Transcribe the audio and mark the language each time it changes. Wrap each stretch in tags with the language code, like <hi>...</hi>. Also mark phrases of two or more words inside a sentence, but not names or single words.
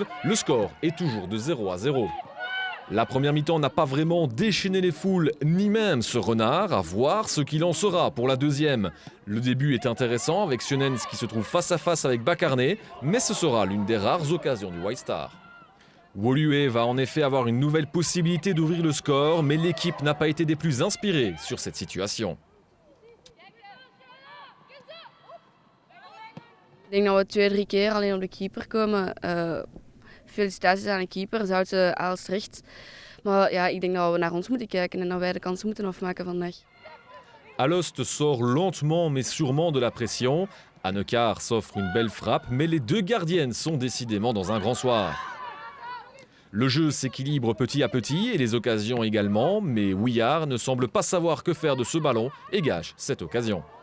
<fr>Le score est toujours de 0-0. La première mi-temps n'a pas vraiment déchaîné les foules, ni même ce renard, à voir ce qu'il en sera pour la deuxième. Le début est intéressant avec Sionens qui se trouve face à face avec Bakarne, mais ce sera l'une des rares occasions du White Star. Woluwe va en effet avoir une nouvelle possibilité d'ouvrir le score, mais l'équipe n'a pas été des plus inspirées sur cette situation.</fr> <nl>Ik denk dat we 2-3 keer alleen op de keeper komen. Felicitaties aan de keeper, Zoute Aalstricht. Maar ja, ik denk dat we naar ons moeten kijken en dat wij de kansen moeten afmaken vandaag.</nl> <fr>Alost sort lentement mais sûrement de la pression. Anne-Car s'offre une belle frappe, mais les deux gardiennes sont décidément dans un grand soir. Le jeu s'équilibre petit à petit et les occasions également, mais Houillard ne semble pas savoir que faire de ce ballon et gâche cette occasion.</fr>